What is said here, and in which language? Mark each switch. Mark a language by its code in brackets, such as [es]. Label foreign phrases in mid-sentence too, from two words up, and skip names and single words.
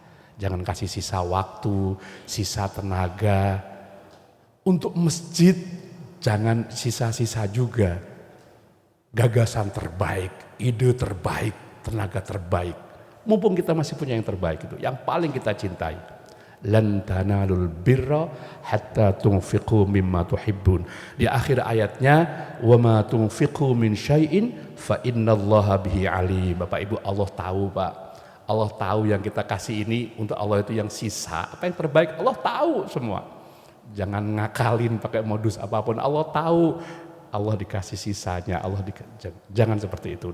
[id] Jangan kasih sisa waktu, sisa tenaga. Untuk masjid jangan sisa-sisa juga. Gagasan terbaik, ide terbaik, tenaga terbaik. Mumpung kita masih punya yang terbaik itu, yang paling kita cintai. [ar] لن تنالوا البر حتى تنفقوا مما تحبون. [id] Di akhir ayatnya, [ar] وما تنفقوا من شيء فإن الله به عليم. [id] Bapak Ibu, Allah tahu, Pak. Allah tahu yang kita kasih ini untuk Allah itu yang sisa. Apa yang terbaik Allah tahu semua. Jangan ngakalin pakai modus apapun. Allah tahu, Allah dikasih sisanya. Jangan seperti itu.